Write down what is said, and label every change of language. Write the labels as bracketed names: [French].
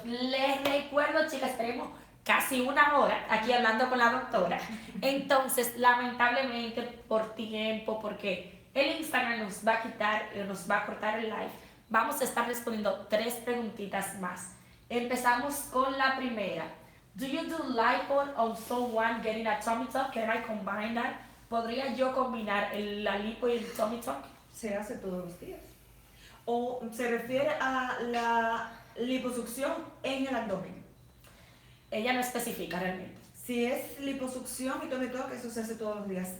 [Spanish] Les recuerdo, chicas, tenemos casi una hora aquí hablando con la doctora. Entonces, lamentablemente, por tiempo, porque el Instagram nos va a quitar, nos va a cortar el live, vamos a estar respondiendo 3 preguntitas más. Empezamos con la primera. [English] Do you do lipo on someone getting a tummy tuck? Can I combine that? [Spanish] ¿Podría yo combinar la lipo y el tummy tuck? Se hace todos los días. O se refiere a la liposucción en el abdomen. Ella no especifica realmente. Si es liposucción y tummy tuck, eso se hace todos los días.